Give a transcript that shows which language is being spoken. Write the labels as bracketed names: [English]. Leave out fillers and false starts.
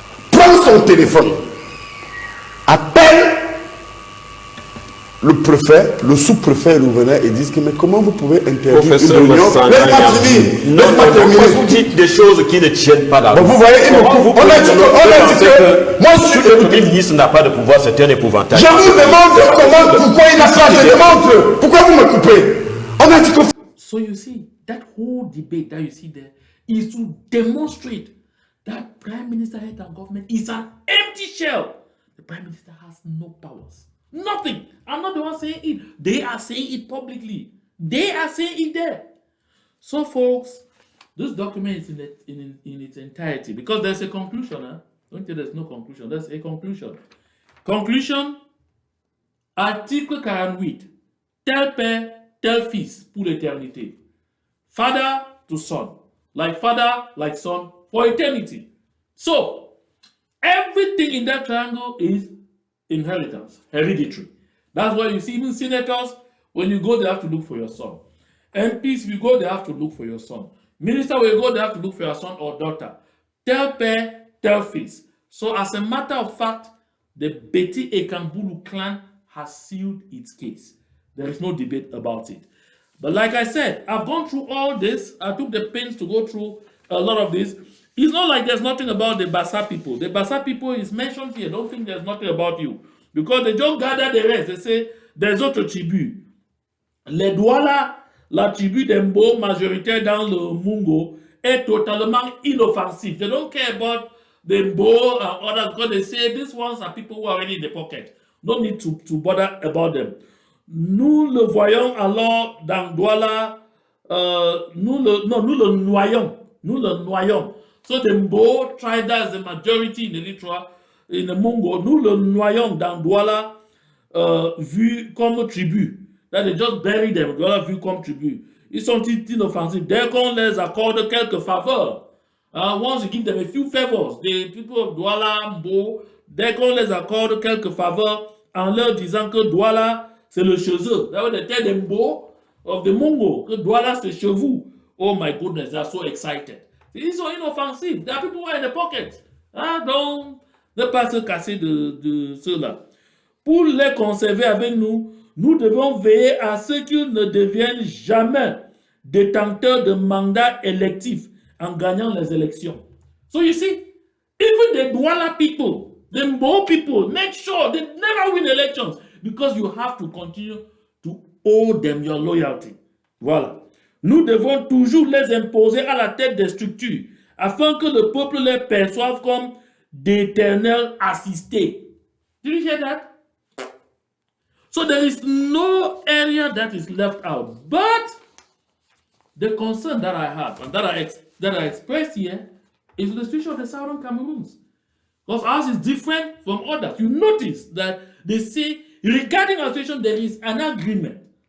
[French] Prends son téléphone, appelle le préfet, le sous-préfet et le gouverneur et disent que mais comment vous pouvez interdire Professeur une réunion? Laisse-moi finir. Laisse-moi terminer. Vous dites des choses qui ne tiennent pas la route. Bon, vous voyez, on a dit que moi je suis le Premier ministre n'a pas de pouvoir, c'est un épouvantail. Je vous demande pourquoi il n'a pas. Je demande pourquoi vous me coupez. On a dit que. [English] So you see, that whole debate that you see there is to demonstrate that Prime Minister head and government is an empty shell. The Prime Minister has no powers. Nothing. I'm not the one saying it. They are saying it publicly. They are saying it there. So, folks, this document is in its entirety because there's a conclusion. Huh? Don't think there's no conclusion. There's a conclusion. Conclusion, article 48. [French] Tel père, tel fils pour l'éternité. [English] Father to son. Like father, like son for eternity. So, everything in that triangle is inheritance, hereditary. That's why you see even senators, when you go, they have to look for your son. MPs, if you go, they have to look for your son. Minister, when you go, they have to look for your son or daughter. [French] Tel père, tel fils. [English] So as a matter of fact, the Bulu-Beti-Ekang Bulu clan has sealed its case. There is no debate about it. But like I said, I've gone through all this. I took the pains to go through a lot of this. It's not like there's nothing about the Bassa people. The Bassa people is mentioned here. Don't think there's nothing about you. Because they just gather the rest. They say, there's [French] autres tribus. Les Douala, la tribu d'Embo, majoritaire dans le Mungo, est totalement inoffensive. [English] They don't care about the Mbo and others because they say these ones are people who are already in the pocket. No need to bother about them. [French] Nous le voyons alors dans Douala, nous le noyons. Nous le noyons. [English] So the Mbo tribe that is the majority in the littoral, in the Mungo, [French] nous le noyons dans Douala, vu comme tribu. [English] That they just bury them, [French] Douala vu comme tribu. Ils sont inoffensifs. Dès qu'on les accorde quelques faveurs, [English] once you give them a few favors, [French] the people of Douala, Mbo, dès qu'on les accorde quelques faveurs, en leur disant que Douala, c'est le chez eux. [English] That was the tell them Mbo of the Mungo, [French] que Douala, c'est chez vous. [English] Oh my goodness, they are so excited. [French] Ils sont inoffensifs. [English] There are people who are in the pocket. [French] Donc, ne pas se casser de cela. Pour les conserver avec nous, nous devons veiller à ce qu'ils ne deviennent jamais détenteurs de mandats électifs en gagnant les élections. [English] So you see, even the Douala people, the Mbo people, make sure they never win elections because you have to continue to owe them your loyalty. [French] Voilà. Nous devons toujours les imposer à la tête des structures afin que le peuple les perçoive comme d'éternels assistés. [English] Did you hear that? So there is no area that is left out. But the concern that I have and that I expressed here is the situation of the Southern Cameroons. Because ours is different from others. You notice that they say regarding our situation, there is an agreement.